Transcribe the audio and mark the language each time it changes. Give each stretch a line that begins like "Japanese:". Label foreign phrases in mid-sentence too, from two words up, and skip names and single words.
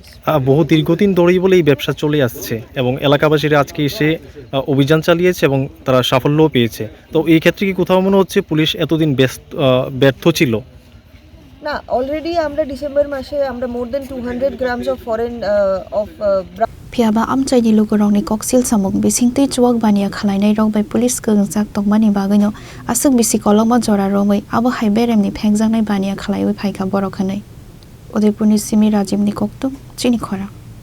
Bangla: বহু দীর্ঘদিন ধরেই বলে এই ব্যবসা চলে আসছে এবং এলাকাবাসীরা আজকে এসে অভিযান চালিয়েছে এবং তারা সাফল্যও পেয়েছে। তো এই ক্ষেত্রে কি কোথাও মনে হচ্ছে পুলিশ এতদিন ব্যর্থ ছিল? না, অলরেডি আমরা ডিসেম্বর মাসে আমরা
English: more than 200 grams of foreign
Kok Borok: फियाबा आमचाइनि लोगोरंनि कक्सिल सामुक बिसिंतै चुआक बानिया खालायनाय रं बाय पुलिस गोगजाक तकमानि बागैनो आसुक बिसि कलमा जरा रमै आबो हाइबेरेमनि फेंजांनाय बानिया खालायवै फायखा बरखनै उदयपुरनि सिमी राजीवनि कक्तुम चिनि खरा।